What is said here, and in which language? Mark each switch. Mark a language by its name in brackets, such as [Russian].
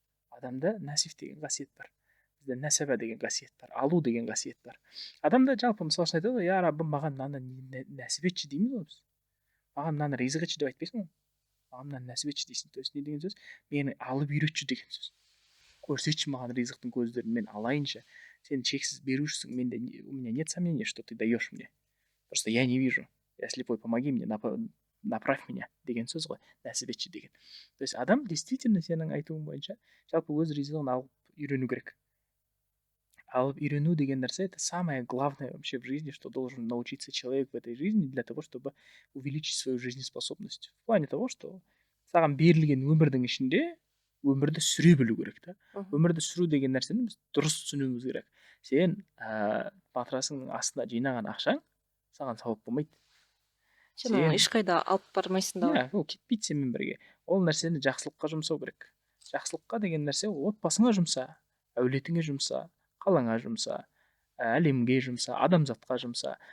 [Kazakh] Адамда насиф деген қасиет бар. Бізде нәсаба деген қасиет бар, алу деген қасиет бар. Адамда жалпы мысалы үшін айтады ғой, я Раббым, маған мынаны нәсіп етші дейміз ғой біз. Маған мынаны ризық етші деп айтпайсың ғой. Маған мынаны нәсіп етші дейсің. То есть не деген сөз? Мені алып үйретші деген сөз. Көрсетші маған ризықтың көздерін, мен алайыншы. Сен шексіз берушісің, [Russian] у меня нет сомнения, что ты даешь мне. Просто я не вижу. Я слепой, помоги мне, направь меня [Kazakh] деген сөз ғой, нәсіп етші деген. То есть адам действительно сенің айтуың бойынша жалпы өз ризығын алып үйрену керек. Алып үйрену деген нәрсе, [Russian] это самое главное вообще в жизни, что должен научиться человек в этой жизни для того, чтобы увеличить свою жизнеспособность. В плане того, что [Kazakh] саған берілген өмірдің ішінде өмірді сүре білу керек та. Өмірді сүру деген нәрсені біз дұрыс түсінуіміз керек. Сен матрасыңның астына жинаған ақшаң саған сауап болмайды. Сен оны ешқайда алып бармайсың да. Иә, ол кетпейді сенімен бірге. Ол нәрсені жақсылыққа жұмсау керек. Жақсылыққа деген нәрсе отбасыңа жұмса, әулетіңе жұмса, қалаңа жұмса, әлемге жұмса, адамзатқа жұмса.